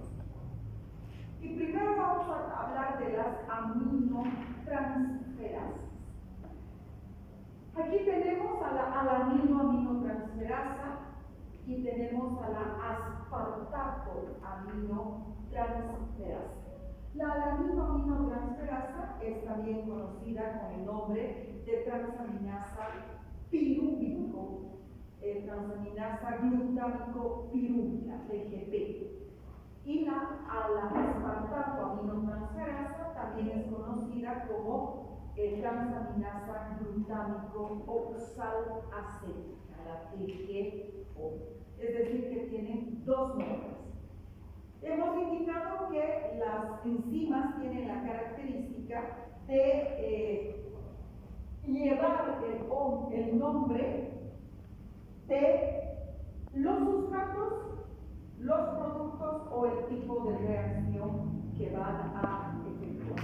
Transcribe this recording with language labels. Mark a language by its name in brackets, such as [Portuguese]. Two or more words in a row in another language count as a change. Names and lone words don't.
[Spanish] Y primero vamos a hablar de las aminotransferases. Aquí tenemos a la alanino-aminotransferasa y tenemos a la aspartato-aminotransferasa. La alanino-aminotransferasa es también conocida con el nombre de transaminasa pirúvico, transaminasa glutámico-pirúvica, TGP. Y la aspartato-aminotransferasa también es conocida como transaminasa glutámico-oxalacética, la TGO. Es decir, que tienen dos nombres. Hemos indicado que las enzimas tienen la característica de llevar el nombre de los sustratos, los productos o el tipo de reacción que van a efectuar.